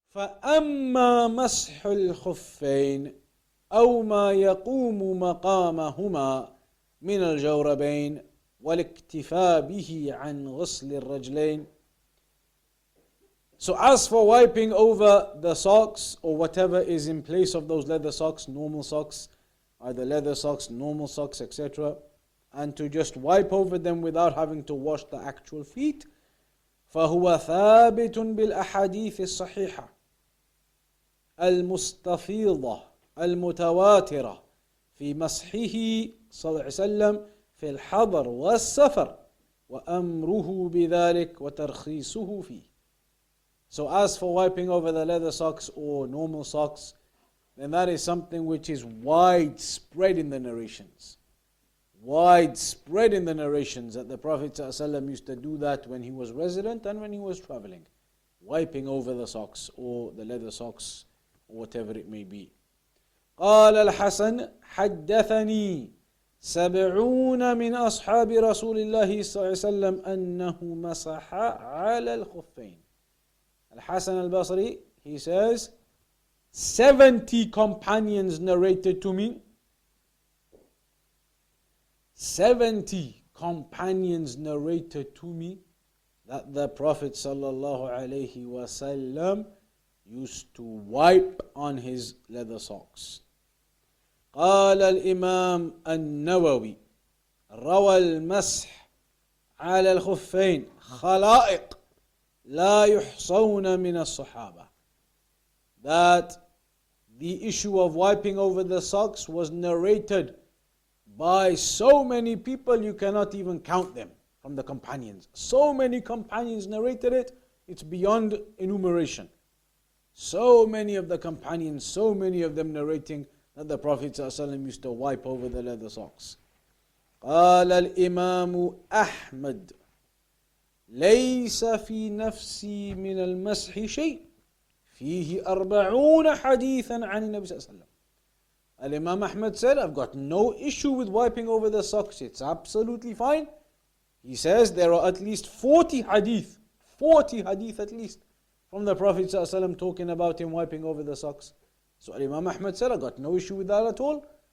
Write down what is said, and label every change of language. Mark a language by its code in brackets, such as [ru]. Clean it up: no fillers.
[ar] فأما مسح الخفين أو ما يقوم مقامهما من الجوربين والاكتفاء به عن غسل الرجلين. [en] So as for wiping over the socks or whatever is in place of those leather socks, normal socks, either leather socks, normal socks, etc., and to just wipe over them without having to wash the actual feet, [ar] فهو ثابت بالأحاديث الصحيحة المستفيضة المتواترة في مسحه صلى الله عليه وسلم في الحضر والسفر وأمره بذلك وترخيصه فيه. [en] So as for wiping over the leather socks or normal socks, then that is something which is widespread in the narrations. Widespread in the narrations that the Prophet ﷺ used to do that when he was resident and when he was traveling. Wiping over the socks or the leather socks or whatever it may be. [ar] قال الحسن حدثني 70 من أصحاب رسول الله صلى الله عليه وسلم أنه مسح على الخفين. [en] Al-Hasan al-Basri, he says, 70 companions narrated to me. 70 companions narrated to me that the Prophet sallallahu alaihi wasallam used to wipe on his leather socks. [ar] قال الإمام النووي روى المسح على الخفين خلائق لا يحصون من الصحابة. [en] That the issue of wiping over the socks was narrated by so many people you cannot even count them from the companions. So many companions narrated it, it's beyond enumeration. So many of the companions, so many of them narrating that the Prophet ﷺ used to wipe over the leather socks. [ar] قال الإمام أحمد ليس في نفسي من المسح شيء فيه 40 حديثا عن النبي صلى الله عليه وسلم. [en] Al-Imam Ahmad said, I've got no issue with wiping over the socks. It's absolutely fine. He says there are at least 40 hadith at least, from the Prophet ﷺ talking about him wiping over the socks. So Imam Ahmad said, I got no issue with that at all.